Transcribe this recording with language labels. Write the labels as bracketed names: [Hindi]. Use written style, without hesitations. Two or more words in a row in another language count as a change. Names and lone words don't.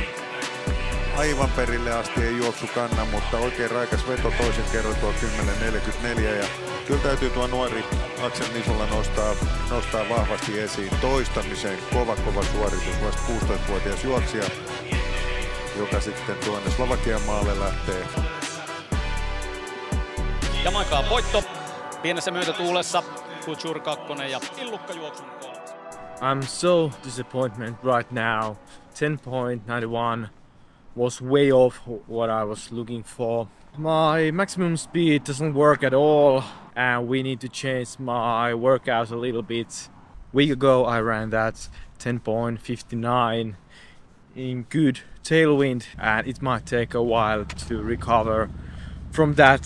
[Finnish] Aivan perille asti ei juoksu kanna, mutta oikein raikas veto toisen kerran tuo 10.44 ja kyllä täytyy tuo nuori Aksel Nisula nostaa vahvasti esiin toistamiseen. Kova suoritus, vasta 16-vuotias juoksija. joka sitten tuonne Slovakian maalle lähtee. Jamaikan voitto pienessä myötätuulessa. Couture 2 ja Illukka juoksun 3. [English] I'm so disappointed right now. 10.91 was way off what I was looking for. My maximum speed doesn't work at all and we need to change my workout a little bit. A week ago I ran that 10.59 in good tailwind and it might take a while to recover from that.